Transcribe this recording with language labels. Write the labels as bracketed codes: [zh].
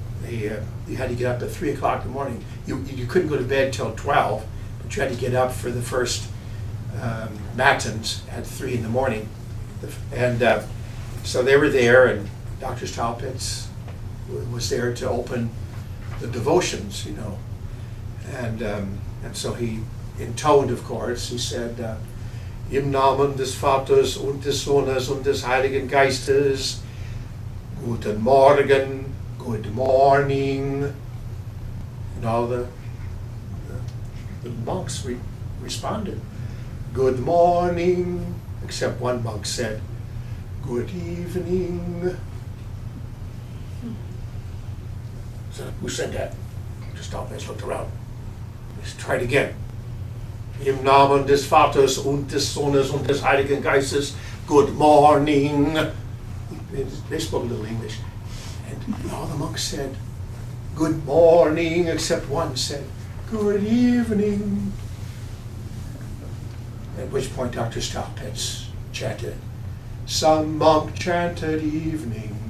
[en] you had to get up at 3 o'clock in the morning. You couldn't go to bed till 12, but you had to get up for the first matins at 3 in the morning. And so they were there, and Dr. Staupitz was there to open the devotions, you know. And so he intoned, of course, he said, [de] Im Namen des Vaters und des Sohnes und des Heiligen Geistes, Guten Morgen, [en] good morning. And all the monks responded, good morning, except one monk said, good evening. So who said that? Just stopped and looked around. Let's try it again. [de] Im Namen des Vaters und des Sohnes und des Heiligen Geistes, [en] good morning. They spoke a little English. And all the monks said, good morning, except one said, good evening. At which point Dr. Staupitz chanted, some monk chanted evening.